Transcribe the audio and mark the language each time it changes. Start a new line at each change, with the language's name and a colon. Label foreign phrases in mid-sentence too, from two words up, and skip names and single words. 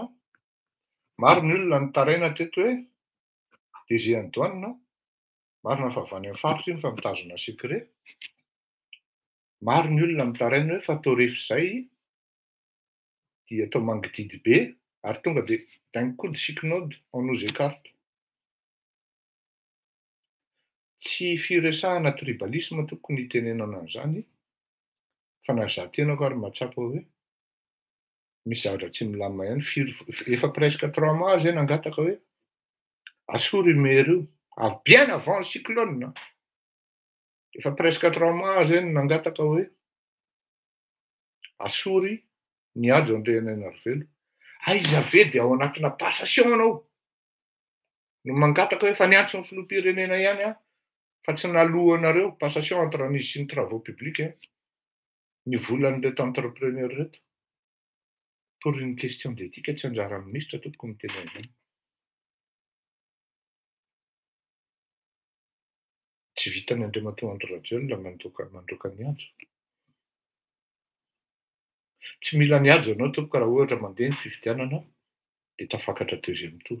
Malagasy: Maro ny olona mitaraina teto hoe DG Antoine. Marina fa avy any amin'ny faritra iny fa mitazona secret. Maro ny olona mitaraina hoe fa atao rehefa izay dia atao mangididy be ary tonga dia
French: d'un coup de cyclone on nous écarte.
Malagasy: Tsy firesahana tribalisme tokony itenenana an'izany fa na izaho tenako ary mahatsapa hoe misy zavatra tsy milamina ihany. Efa presque 3 mois zay nangataka hoe asory maire io avy
French: bien avant
Malagasy: cyclone. Efa presque 3 mois zay nangataka hoe asory ny ajo Andrianarivelo. Aiza ve dia ao anatina passation anao no mangataka hoe fa niantso ny filoham-pirenena ihany fa tsy nalohanareo
French: passation entre
Malagasy: an'izy sy ny
French: travaux publics
Malagasy: ny volan'reto entrepreneur reto.
French: Pour une question d'éthique
Malagasy: tsy anjara ministre tokony miteny an'izany. Tsy vitany Andriamatoa Andry Rajoelina mandroaka ny ajo. Tsy mila ny ajo anao tompoko raha ohatra mandeha ny fifidianana dia tafakatra
French: deuxième tour.